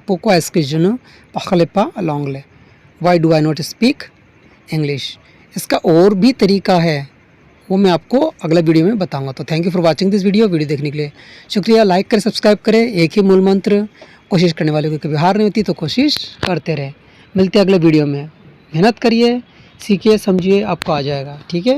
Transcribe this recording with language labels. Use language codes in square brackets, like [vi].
[fr] Pourquoi est-ce que je ne parle pas l'anglais? [en] Why do I not speak English? [hi] इसका और भी तरीका है, वो मैं आपको अगला वीडियो में बताऊंगा. तो [en] thank you for watching this video [hi] देखने के लिए शुक्रिया. लाइक करें, सब्सक्राइब करें. एक ही मूल मंत्र, कोशिश करने वाले को कभी हार नहीं होती, तो कोशिश करते रहे. मिलते हैं अगले वीडियो में. मेहनत करिए, सीखिए, समझिए, आपको आ जाएगा. ठीक है.